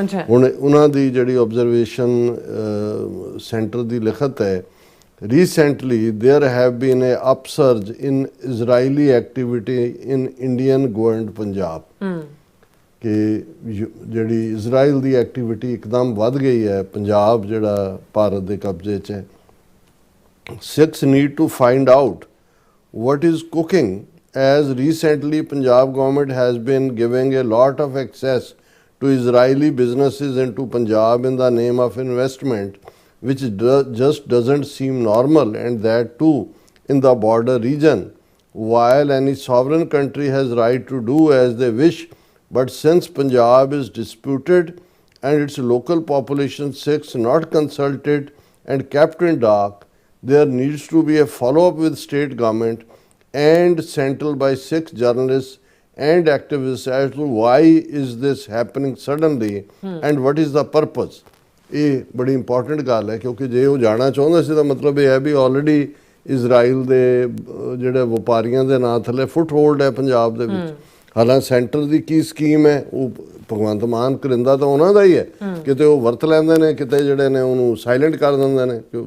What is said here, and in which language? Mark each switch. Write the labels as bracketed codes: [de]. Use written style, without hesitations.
[pa] ਹੁਣ ਉਹਨਾਂ ਦੀ ਜਿਹੜੀ ਆਬਜ਼ਰਵੇਸ਼ਨ ਸੈਂਟਰ ਦੀ ਲਿਖਤ ਹੈ, [en] recently there have been a upsurge in Israeli activity in Indian governed Punjab [pa] ਕਿ ਜਿਹੜੀ ਇਜ਼ਰਾਈਲ ਦੀ ਐਕਟੀਵਿਟੀ ਇੱਕਦਮ ਵੱਧ ਗਈ ਹੈ ਪੰਜਾਬ ਜਿਹੜਾ ਭਾਰਤ ਦੇ ਕਬਜ਼ੇ 'ਚ ਹੈ। [en] Sikhs need to find out what is cooking as recently Punjab government has been giving a lot of access to Israeli businesses into Punjab in the name of investment, which just doesn't seem normal, and that too in the border region. While any sovereign country has right to do as they wish, but since Punjab is disputed and its local population Sikhs not consulted and kept in dark, there needs to be a follow-up with state government and central by Sikh journalists and activists as to why is this happening suddenly and what is the purpose. [pa] ਇਹ ਬੜੀ important ਗੱਲ ਹੈ ਕਿਉਂਕਿ ਜੇ ਉਹ ਜਾਣਾ ਚਾਹੁੰਦਾ ਸੀ ਤਾਂ ਮਤਲਬ ਇਹ ਹੈ ਵੀ ਆਲਰੇਡੀ ਇਜ਼ਰਾਈਲ ਦੇ ਜਿਹੜੇ ਵਪਾਰੀਆਂ ਦੇ ਨਾਂ ਥੱਲੇ ਫੁੱਟ ਹੋਲਡ ਹੈ ਪੰਜਾਬ ਦੇ ਵਿੱਚ। ਹਾਲਾਂਕਿ ਸੈਂਟਰ ਦੀ ਕੀ ਸਕੀਮ ਹੈ ਉਹ ਭਗਵੰਤ ਮਾਨ ਕਰਿੰਦਾ ਤਾਂ ਉਹਨਾਂ ਦਾ ਹੀ ਹੈ, ਕਿਤੇ ਉਹ ਵਰਤ ਲੈਂਦੇ ਨੇ, ਕਿਤੇ ਜਿਹੜੇ ਨੇ ਉਹਨੂੰ ਸਾਇਲੈਂਟ ਕਰ ਦਿੰਦੇ ਨੇ।